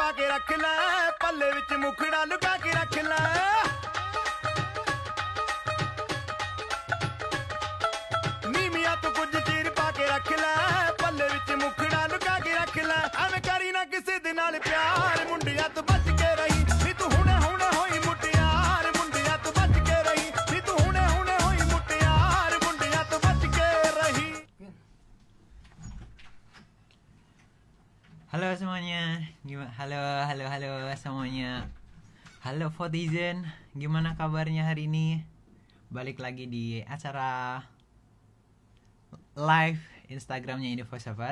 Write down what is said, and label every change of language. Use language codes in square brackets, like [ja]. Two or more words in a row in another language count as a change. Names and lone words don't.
[pa] ਰੱਖ ਲੈ ਪੱਲੇ ਵਿੱਚ ਮੁਖੜਾ ਲੁਕਾ ਕੇ ਰੱਖ ਲੈ ਨੀਵੀਆਂ ਤੋਂ ਕੁਝ ਚੀਰ ਪਾ ਕੇ ਰੱਖ ਲੈ ਪੱਲੇ ਵਿੱਚ ਮੁਖੜਾ ਲੁਕਾ ਕੇ ਰੱਖ ਲੈ ਐਵੇਂ ਕਰੀ ਨਾ ਕਿਸੇ ਦੇ ਨਾਲ ਪਿਆਰ ਮੁੰਡਿਆਂ ਤੋਂ ਬਚ ਕੇ ਰਹੀ ਨੀ ਤੂੰ ਹੁਣੇ ਹੁਣੇ ਹੋਈ ਮੁਟਿਆਰ ਮੁੰਡਿਆਂ ਤੋਂ ਬਚ ਕੇ ਰਹੀ ਨੀ ਤੂੰ ਹੁਣੇ ਹੁਣੇ ਹੋਈ ਮੁਟਿਆਰ ਮੁੰਡਿਆਂ ਤੋਂ ਬਚ ਕੇ ਰਹੀ. [id] Halo semuanya, halo semuanya. Halo Fotizen, gimana kabarnya hari ini? Balik lagi di acara live Instagramnya Ini Voiceover.